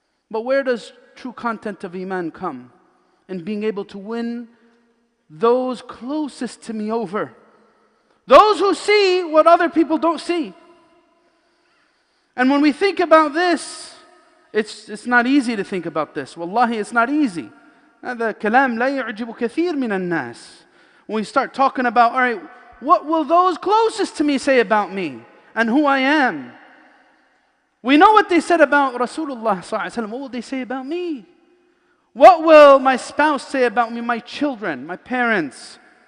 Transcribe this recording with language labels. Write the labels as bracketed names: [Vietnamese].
[English] But where does true content of Iman come? In being able to win those closest to me over. Those who see what other people don't see. And when we think about this, it's not easy to think about this. Wallahi, it's not easy. [Arabic] هذا كلام لا يعجب كثير من الناس. [English] When we start talking about, all right, what will those closest to me say about me and who I am? We know what they said about Rasulullah sallallahu alaihi wasallam. What will they say about me? What will my spouse say about me, my children, my parents?